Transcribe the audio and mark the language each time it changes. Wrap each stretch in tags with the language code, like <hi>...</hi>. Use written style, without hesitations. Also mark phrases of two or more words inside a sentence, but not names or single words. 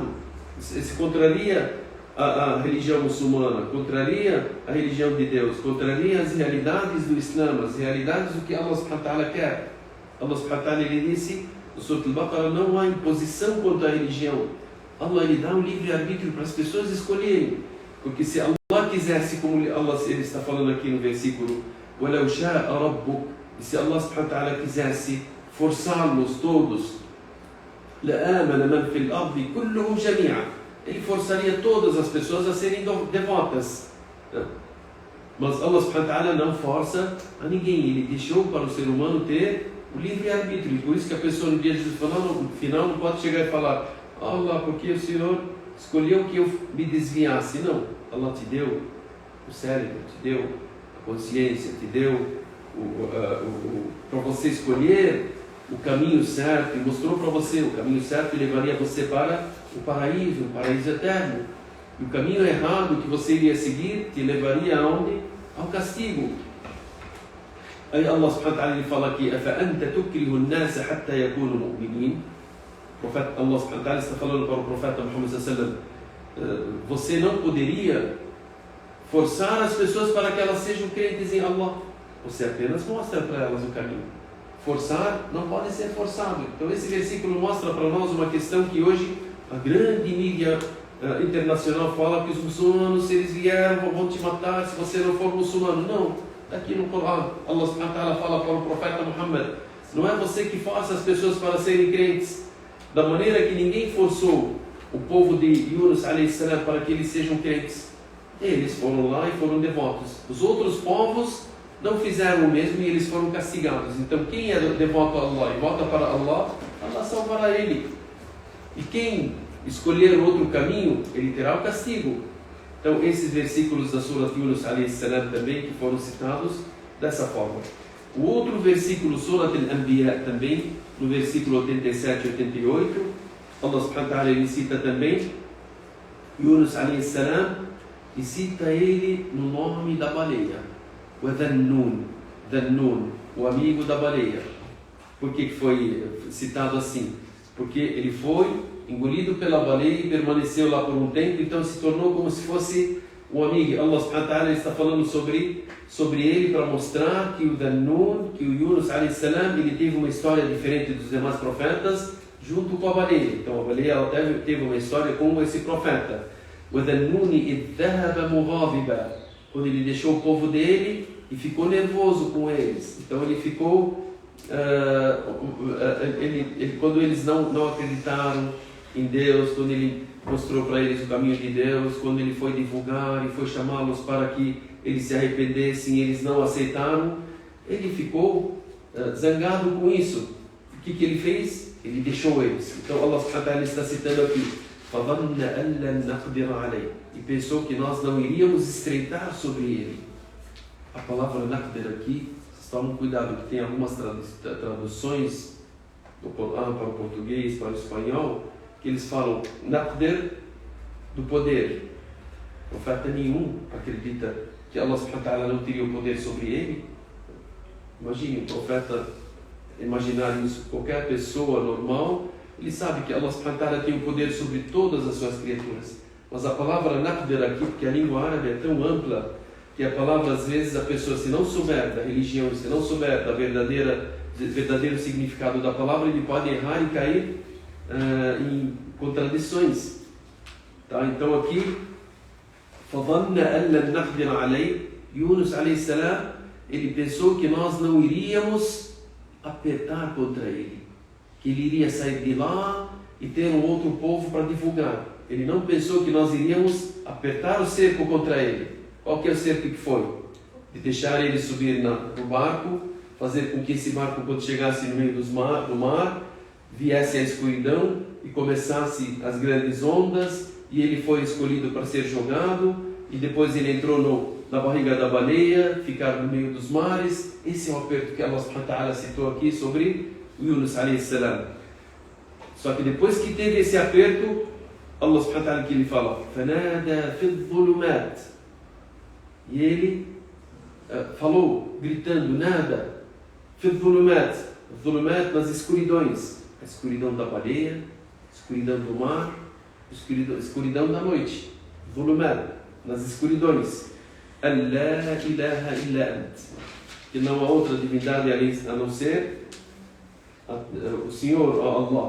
<pt>Isso é errado. Isso contraria a religião muçulmana, contraria a religião de Deus, contraria as realidades do Islã, as realidades do que</pt> <ar>الله سبحانه وتعالى</ar> <pt>quer.</pt> <ar>الله سبحانه وتعالى</ar> <pt>ele disse no Surah Al-Baqarah, não há imposição quanto à religião. Allah ele dá um livre-arbítrio para as pessoas escolherem. Porque se Allah quisesse, como Allah ele está falando aqui no versículo,</pt> <ar>وَلَوْ شَاءَ رَبُّكَ,</ar> <pt>e se</pt> <ar>الله سبحانه وتعالى</ar> <pt>quisesse forçá-los todos,</pt> <ar>لَآمَنَ مَنْ فِي الْأَرْضِ كُلُّهُمْ جَمِيعًا,</ar> <pt>ele forçaria todas as pessoas a serem devotas. Mas</pt> <ar>الله سبحانه وتعالى</ar> <pt>não força a ninguém, ele deixou para o ser humano ter o livre-arbítrio. Por isso que a pessoa no dia de no final não pode chegar e falar, Allah, porque o Senhor escolheu que eu me desviasse. Não, Allah te deu o cérebro, te deu a consciência, te deu para você escolher o caminho certo, e mostrou para você o caminho certo e levaria você para o paraíso eterno. E o caminho errado que você iria seguir te levaria aonde? Ao castigo. Aí</pt> <ar>الله سبحانه وتعالى</ar> <pt>fala aqui,</pt> <ar>أَفَأَنْتَ تُكْرِهُ النَّاسَ حَتَّى يَكُونُوا مُؤْمِنِينَ. الله سبحانه وتعالى</ar> <pt>está falando para o profeta Muhammad</pt> <ar>صلى الله عليه وسلم,</ar> <pt>você não poderia forçar as pessoas para que elas sejam crentes em Allah. Você apenas mostra para elas o caminho. Forçar não pode ser forçado. Então esse versículo mostra para nós uma questão que hoje a grande mídia internacional fala que os muçulmanos, se eles vieram, vão te matar se você não for muçulmano. Não. Aqui no Corão,</pt> <ar>الله سبحانه وتعالى</ar> <pt>fala para o profeta Muhammad, não é você que força as pessoas para serem crentes. Da maneira que ninguém forçou o povo de</pt> <ar>يونس عليه السلام</ar> <pt>para que eles sejam crentes. Eles foram lá e foram devotos. Os outros povos não fizeram o mesmo e eles foram castigados. Então quem é devoto a Allah e volta para Allah, Allah salvará ele. E quem escolher outro caminho, ele terá o castigo. Então esses versículos da Surah</pt> <ar>يونس عليه السلام</ar> <pt>também que foram citados dessa forma. O outro versículo, Surah Al-Anbiya também, no versículo 87 e 88,</pt> <ar>الله سبحانه وتعالى</ar> <pt>ele cita também</pt> <ar>يونس عليه السلام</ar> <pt>e cita ele no nome da baleia, o Dhannun, o amigo da baleia. Por que foi citado assim? Porque ele foi engolido pela baleia e permaneceu lá por um tempo, então se tornou como se fosse um amigo.</pt> <ar>الله سبحانه وتعالى</ar> <pt>está falando sobre ele para mostrar que o Dhannun, que o</pt> <ar>يونس عليه السلام,</ar> <pt>ele teve uma história diferente dos demais profetas junto com a baleia. Então a baleia ela teve uma história como esse profeta. O</pt> <ar>ذا النون إذ ذهب مغاضبا,</ar> <pt>quando ele deixou o povo dele e ficou nervoso com eles. Então ele ficou quando eles não acreditaram em Deus, quando ele mostrou para eles o caminho de Deus, quando ele foi divulgar e foi chamá-los para que eles se arrependessem e eles não aceitaram, ele ficou zangado com isso. O que ele fez? Ele deixou eles. Então</pt> <ar>الله سبحانه وتعالى</ar> <pt>está citando aqui,</pt> <ar>فَظَنَّ أَنْ لَنْ نَقْدِرَ عَلَيْهِ,</ar> <pt>e pensou que nós não iríamos estreitar sobre ele. A palavra naqdir aqui, vocês tomem cuidado que tem algumas traduções do Corão para o português, para o espanhol, que eles falam naqdir do poder. O profeta nenhum acredita que</pt> <ar>الله سبحانه وتعالى</ar> <pt>não teria o poder sobre ele. Imagine o profeta imaginar isso. Qualquer pessoa normal, ele sabe que</pt> <ar>الله سبحانه وتعالى</ar> <pt>tem o poder sobre todas as suas criaturas. Mas a palavra naqdir aqui, porque a língua árabe é tão ampla, que a palavra, às vezes, a pessoa, se não souber da religião, se não souber da verdadeiro significado da palavra, ele pode errar e cair em contradições. Tá? Então aqui,</pt> <ar>فَظَنَّ أَنْ لَنْ نَقْدِرَ عَلَيْهِ, يونس عليه السلام,</ar> <pt>ele pensou que nós não iríamos apertar contra ele, que ele iria sair de lá e ter um outro povo para divulgar. Ele não pensou que nós iríamos apertar o cerco contra ele. Qual que é o cerco que foi? De deixar ele subir no barco, fazer com que esse barco, quando chegasse no meio do mar, viesse a escuridão e começasse as grandes ondas, e ele foi escolhido para ser jogado, e depois ele entrou na barriga da baleia, ficar no meio dos mares. Esse é o aperto que</pt> <ar>الله سبحانه وتعالى</ar> <pt>citou aqui sobre</pt> <ar>يونس عليه السلام.</ar> <pt>Só que depois que teve esse aperto,</pt> <ar>الله سبحانه وتعالى</ar> <pt>que ele fala,</pt> <ar>فَنَادَى فِي الظُّلُمَاتِ,</ar> <pt>e ele falou, gritando, nada,</pt> <ar>فِي الظُّلُمَاتِ, الظُّلُمَاتِ</ar> <pt>nas escuridões, a escuridão da baleia, a escuridão do mar, a escuridão da noite.</pt> <ar>ظلمات,</ar> <pt>nas escuridões.</pt> <ar>لا إله إلا أنت.</ar> <pt>Que não há outra divindade a não ser o Senhor, Allah.</pt>